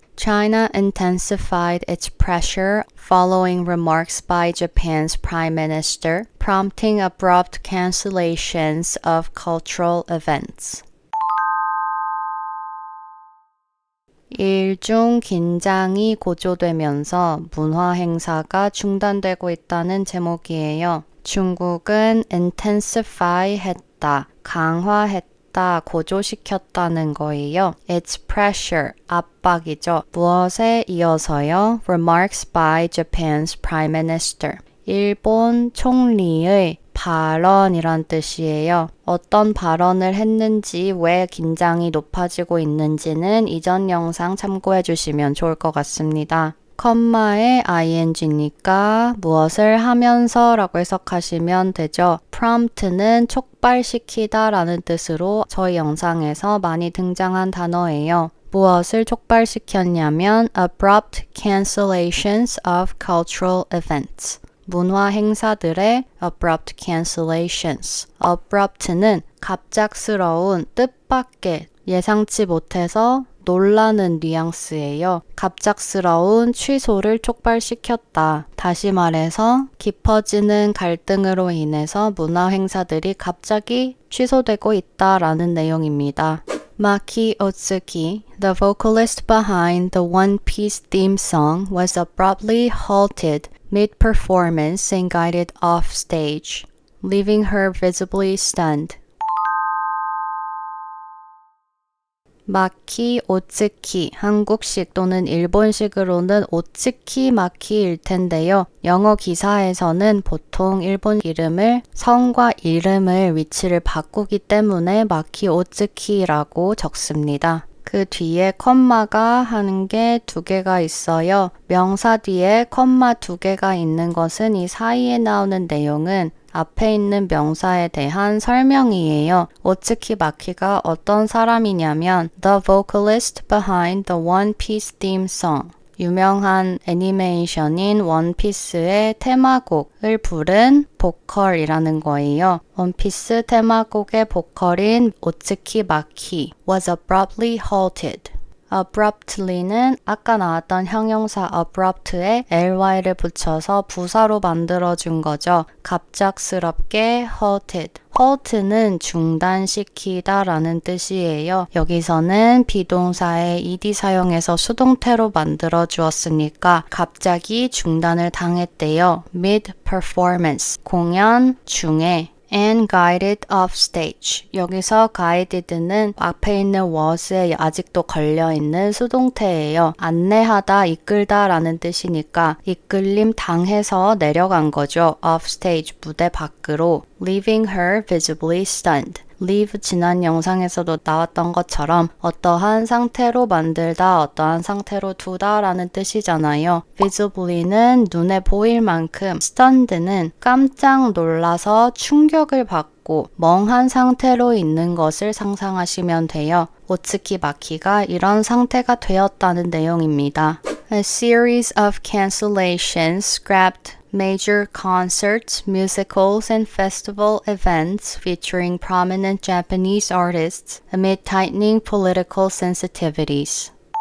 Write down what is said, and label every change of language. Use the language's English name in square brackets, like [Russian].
[English] China intensified its pressure following remarks by Japan's Prime Minister, prompting abrupt cancellations of cultural events. [Korean] 일중 긴장이 고조되면서 문화 행사가 중단되고 있다는 제목이에요. 중국은 intensify 했다, 강화했다, 고조시켰다는 거예요. [English] It's pressure, [Korean] 압박이죠. 무엇에 이어서요? [English] Remarks by Japan's Prime Minister. [Korean] 일본 총리의 발언이란 뜻이에요. 어떤 발언을 했는지 왜 긴장이 높아지고 있는지는 이전 영상 참고해 주시면 좋을 것 같습니다. 컴마의 ing니까 무엇을 하면서 라고 해석하시면 되죠. prompt는 촉발시키다 라는 뜻으로 저희 영상에서 많이 등장한 단어예요. 무엇을 촉발시켰냐면 [English] abrupt cancellations of cultural events. [Korean] 문화 행사들의 [English] abrupt cancellations. [Korean] abrupt는 갑작스러운, 뜻밖의, 예상치 못해서 놀라는 뉘앙스예요. 갑작스러운 취소를 촉발시켰다. 다시 말해서 깊어지는 갈등으로 인해서 문화 행사들이 갑자기 취소되고 있다라는 내용입니다. [English] Maki Otsuki, the vocalist behind the One Piece theme song, was abruptly halted mid-performance and guided off stage, leaving her visibly stunned. [Korean] 마키 오츠키, 한국식 또는 일본식으로는 오츠키 마키일 텐데요. 영어 기사에서는 보통 일본 이름을 성과 이름을 위치를 바꾸기 때문에 마키 오츠키라고 적습니다. 그 뒤에 컴마가 하는 게 두 개가 있어요. 명사 뒤에 컴마 두 개가 있는 것은 이 사이에 나오는 내용은 앞에 있는 명사에 대한 설명이에요. 오츠키 마키가 어떤 사람이냐면 [English] The vocalist behind the One Piece theme song. [Korean] 유명한 애니메이션인 원피스의 테마곡을 부른 보컬이라는 거예요. 원피스 테마곡의 보컬인 오츠키 마키 [English] was abruptly halted. [Korean] abruptly는 아까 나왔던 형용사 abrupt에 ly를 붙여서 부사로 만들어준 거죠. 갑작스럽게 halted. halt는 중단시키다 라는 뜻이에요. 여기서는 비동사의 ed 사용해서 수동태로 만들어 주었으니까 갑자기 중단을 당했대요. [English] mid-performance, [Korean] 공연 중에 [English] and guided off stage. [Korean] 여기서 guided는 앞에 있는 was에 아직도 걸려있는 수동태예요. 안내하다, 이끌다 라는 뜻이니까 이끌림 당해서 내려간 거죠. off stage, 무대 밖으로. [English] leaving her visibly stunned. [Korean] leave 지난 영상에서도 나왔던 것처럼 어떠한 상태로 만들다, 어떠한 상태로 두다 라는 뜻이잖아요. visibly는 눈에 보일 만큼, stunned는 깜짝 놀라서 충격을 받고 멍한 상태로 있는 것을 상상하시면 돼요. 오츠키 마키가 이런 상태가 되었다는 내용입니다. [English] A series of cancellations scrapped major concerts, musicals, and festival events featuring prominent Japanese artists amid tightening political sensitivities.